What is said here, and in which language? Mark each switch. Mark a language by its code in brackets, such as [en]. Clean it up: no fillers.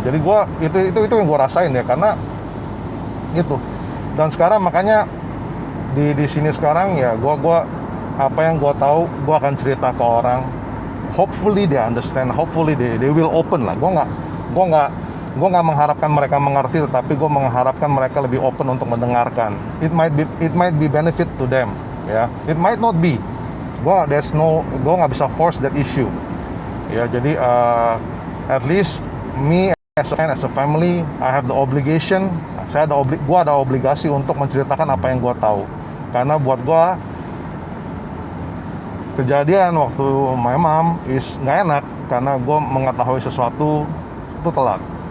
[id] Jadi gua itu yang gua rasain ya, karena gitu. Dan sekarang makanya di sini sekarang ya, gua apa yang gua tahu gua akan cerita ke orang. [en] Hopefully they understand. Hopefully they will open lah. [id] Gua nggak mengharapkan mereka mengerti, tetapi gue mengharapkan mereka lebih open untuk mendengarkan. [en] It might be benefit to them, ya. It might not be. [id] Gue nggak bisa [en] force that issue, [id] ya. Jadi [en] at least me as a family, I have the obligation. [id] Gue ada obligasi untuk menceritakan apa yang gue tahu, karena buat gue kejadian waktu [en] my mom is [id] nggak enak, karena gue mengetahui sesuatu itu telat.